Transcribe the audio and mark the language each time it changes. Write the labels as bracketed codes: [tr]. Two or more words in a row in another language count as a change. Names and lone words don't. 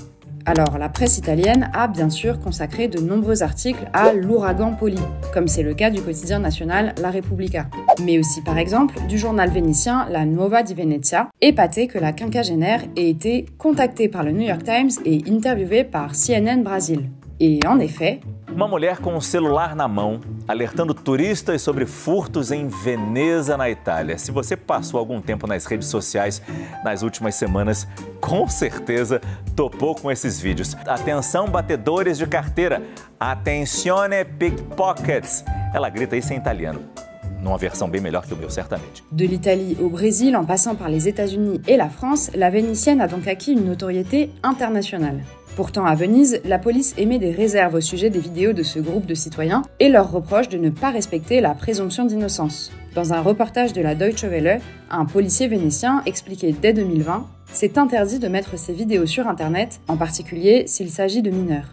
[fr] Alors, la presse italienne a bien sûr consacré de nombreux articles à l'ouragan Poli, comme c'est le cas du quotidien national La Repubblica. Mais aussi, par exemple, du journal vénitien La Nuova di Venezia, épaté que la quinquagénaire ait été contactée par le New York Times et interviewée par CNN Brasil. Et en effet, [pt] uma mulher com um celular na mão, alertando turistas sobre furtos em Veneza, na Itália. Se você passou algum tempo nas redes sociais nas últimas semanas, com certeza topou com esses vídeos. Atenção, batedores de carteira! [it] Attenzione pickpockets! [pt] Ela grita isso em italiano. Numa versão bem melhor que o meu, certamente. [fr] De l'Italie au Brésil, en passant par les États-Unis et la France, la vénitienne a donc acquis une notoriété internationale. Pourtant, à Venise, la police émet des réserves au sujet des vidéos de ce groupe de citoyens et leur reproche de ne pas respecter la présomption d'innocence. Dans un reportage de la Deutsche Welle, un policier vénitien expliquait dès 2020 « C'est interdit de mettre ces vidéos sur Internet, en particulier s'il s'agit de mineurs ».